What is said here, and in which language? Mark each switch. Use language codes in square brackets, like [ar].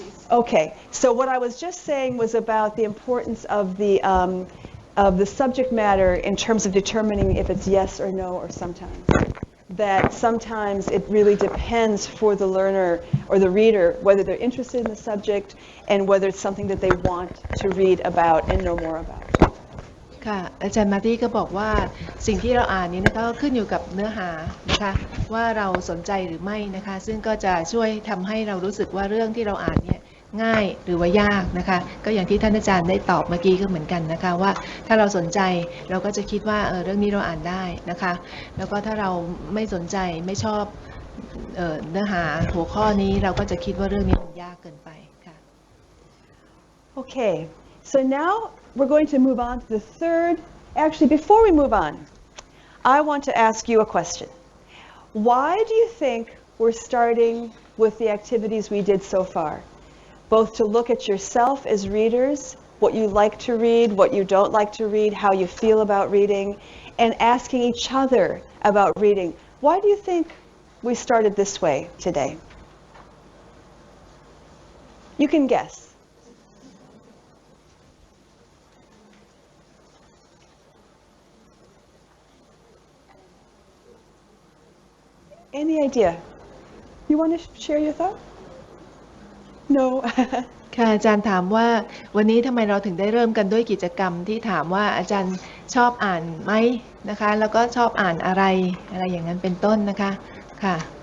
[en] Okay, so what I was just saying was about the importance of the subject matter in terms of determining if it's yes or no or sometimes. That sometimes it really depends for the learner or the reader whether they're interested in the subject and whether it's something that they want to read about and know more about. [th] ค่ะอาจารย์มาร์ตี้ก็บอกว่าสิ่งที่เราอ่านนี้นะคะก็ขึ้นอยู่กับเนื้อหานะคะว่าเราสนใจหรือไม่นะคะซึ่งก็จะช่วยทำให้เรารู้สึกว่าเรื่องที่เราอ่านเนี่ยง่ายหรือว่ายากนะคะก็อย่างที่ท่านอาจารย์ได้ตอบเมื่อกี้ก็เหมือนกันนะคะว่าถ้าเราสนใจเราก็จะคิดว่าเรื่องนี้เราอ่านได้นะคะแล้วก็ถ้าเราไม่สนใจไม่ชอบเนื้อหาหัวข้อนี้เราก็จะคิดว่าเรื่องนี้มันยากเกินไปค่ะ [en] Okay, so now we're going to move on to the third. Actually, before we move on, I want to ask you a question. Why do you think we're starting with the activities we did so far? Both to look at yourself as readers, what you like to read, what you don't like to read, how you feel about reading, and asking each other about reading. Why do you think we started this way today? You can guess. Any idea? You want to share your thought? No. [th] ค่ะอาจารย์ถามว่าวันนี้ทำไมเราถึงได้เริ่มกันด้วยกิจกรรมที่ถามว่าอาจารย์ชอบอ่านไหมนะคะแล้วก็ชอบอ่านอะไรอย่างนั้นเป็นต้นนะคะค่ะ